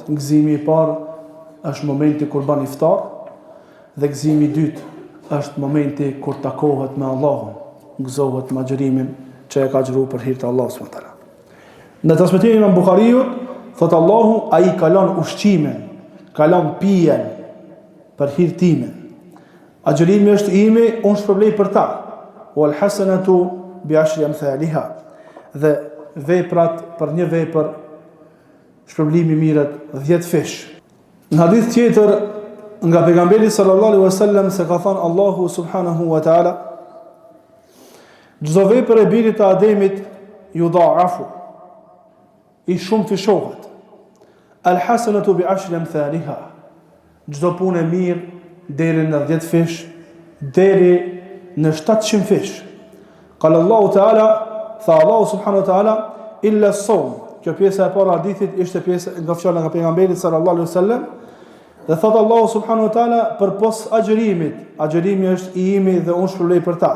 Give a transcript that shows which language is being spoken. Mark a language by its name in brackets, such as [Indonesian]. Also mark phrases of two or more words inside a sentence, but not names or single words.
[Albanian] Gëzimi i parë është momenti kur ban iftar dhe gëzimi i dytë është momenti kur takohet me Allahun, gëzohet me agjërimin që e ka agjëruar për hir të Allahut [Arabic] سبحانه وتعالى. [Albanian] Në transmetimin e Buhariut thot Allahu, ai kalon ushqimin, kalon pijen për hir time. Agjërimi është imi, unë shpërblej për ta. [Arabic] والحسنة بعشر أمثالها. [Albanian] Dhe veprat për një vepër shpërblimi mirët 10 fish. Në hadith tjetër nga pejgamberi [Arabic] صلى الله عليه وسلم [Albanian] se ka thënë Allahu [Arabic] سبحانه وتعالى, [Albanian] çdo vepër e birit të Ademit yudha'afu, i shumë fishohet. [Arabic] الحسنة بعشر أمثالها. [Albanian] Çdo punë e mirë deri në 10 fish, deri në 700 fish. [Arabic] قال الله تعالى, tha الله سبحانه وتعالى إلا الصوم. [Albanian] Kjo pjesa e parë e hadithit ishte pjesë nga fjala nga pejgamberi [Arabic] صلى الله عليه وسلم. [Albanian] Dhe thot Allahu [Arabic] سبحانه وتعالى [Albanian] përpos agjërimit, agjërimi është i imi dhe unë shpërblej për ta.